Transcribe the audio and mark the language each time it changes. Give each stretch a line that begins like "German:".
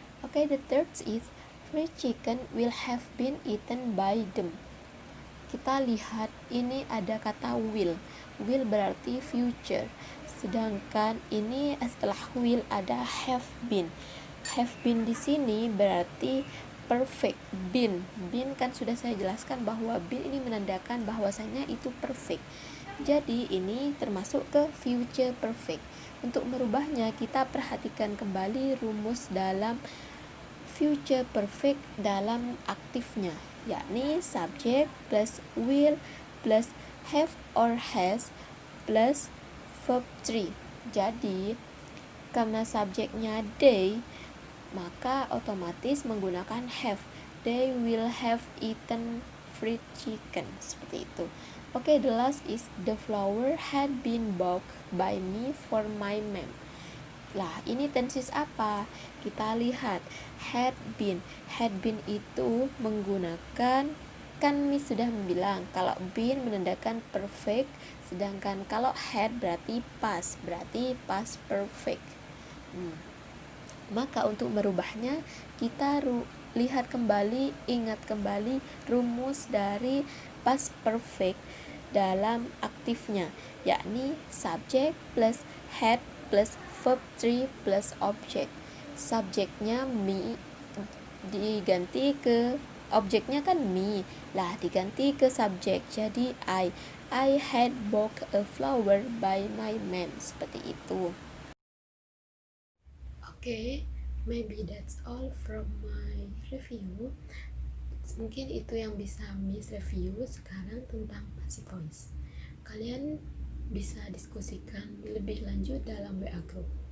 English: Oke, the third is fried chicken will have been eaten by them.
Indonesian: Kita lihat ini ada kata will. Will berarti future, sedangkan ini setelah will ada have been. Have been di sini berarti perfect. Been kan sudah saya jelaskan bahwa been ini menandakan bahwasanya itu perfect. Jadi ini termasuk ke future perfect. Untuk merubahnya kita perhatikan kembali rumus dalam future perfect dalam aktifnya, yakni subject plus will plus have or has plus verb 3. Jadi karena subjeknya they, maka otomatis menggunakan have.
English: They will have eaten fried chicken, seperti itu. Oke, the last is the flower had been bought by me for my mom.
Indonesian: Lah, ini tenses apa? Kita lihat had been. Had been itu menggunakan, kan Miss sudah bilang kalau been menandakan perfect, sedangkan kalau had berarti past perfect. Maka untuk merubahnya kita lihat kembali, ingat kembali rumus dari past perfect dalam aktifnya, yakni subject plus had plus verb 3 plus object. Subjeknya me diganti ke objeknya kan me, lah diganti ke subjek jadi I had bought a flower by my mom, seperti itu.
English: Oke, maybe that's all from my review.
Indonesian: Mungkin itu yang bisa Miss review sekarang tentang passive voice. Kalian bisa diskusikan lebih lanjut dalam WA group.